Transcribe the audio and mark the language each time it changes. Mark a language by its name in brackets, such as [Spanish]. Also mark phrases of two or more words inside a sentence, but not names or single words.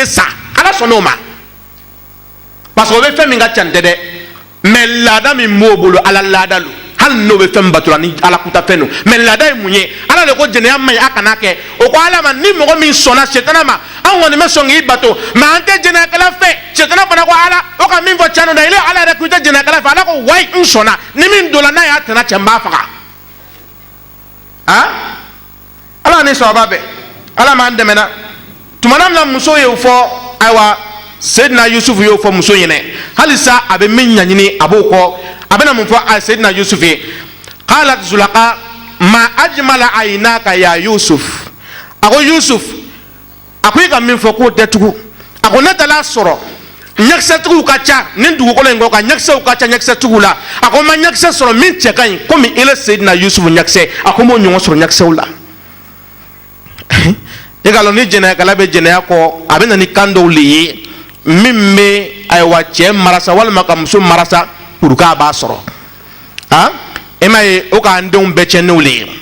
[Bambara] sa ala sɔnn'o ma [French] parce que [Bambara] o bɛ fɛn min ka ca n tɛ dɛ mɛ laada min b'o bolo ala laada lo hali n'o bɛ fɛn batula ni ala kuta fɛn don mɛ laada ye mun ye ala de ko jɛnɛya man ɲi a kana kɛ o ko ala ma ni mɔgɔ min sɔnna sitana ma an kɔni bɛ sɔn k'i bato mɛ an tɛ jɛnɛyakɛla fɛ sitana fana ko ala o ka min fɔ tiɲɛ don dɛ ile ala yɛrɛ ko i tɛ jɛnɛyakɛla fɛ ala ko wayi n sɔnna ni min donna n'a y'a tɛna cɛ n b'a faga ala ni sababa bɛɛ ala m'an dɛmɛ na tuma min na muso y'o fɔ ayiwa seyidina yusufu y'o fɔ muso ɲɛnɛ halisa a bɛ min ɲaɲini a b'o kɔ a bɛna mun fɔ a seyidina yusufu ye [Arabic] قالت زليخا ما أجمل عينيك يا يوسف [Bambara] a ko yusuf a ko i ka min fɔ k'o tɛ tugun a ko ne taara sɔrɔ ɲɛkisɛtigiw ka ca nin dugukolo in kɔ ka ɲɛkisɛw ka ca ɲɛkisɛtigiw la a ko n ma ɲɛkisɛ sɔrɔ min cɛ ka ɲi komi ele seyidina yusufu ɲɛkisɛ a ko n m'o ɲɔgɔn sɔrɔ ɲɛkisɛw la i ka dɔn ni jɛnɛyakɛla bɛ jɛnɛya kɔ a bɛ na ni kan dɔw le ye min bɛ ayiwa cɛ marasa walima ka muso marasa [French] pour que [Bambara] a b'a sɔrɔ e m'a ye o k'an denw bɛɛ tiɲɛnenw le ye